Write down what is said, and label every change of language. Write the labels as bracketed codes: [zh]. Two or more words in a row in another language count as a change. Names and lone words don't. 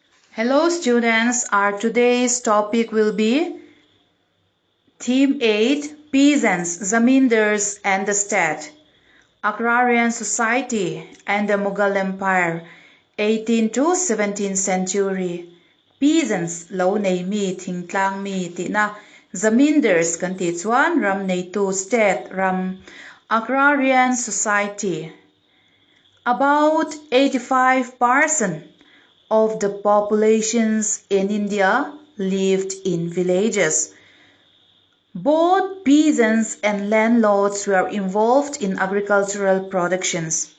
[en] Hello students, our today's topic will be Theme 8 Peasants, Zamindars and the State, Agrarian Society and the Mughal Empire, 18th to 17th century. [lus] Peasants lo nei mi thing tlang mi ti na Zamindars kan ti chuan ram nei tu state ram [en] Agrarian Society. About 85% of the populations in India lived in villages. Both peasants and landlords were involved in agricultural productions.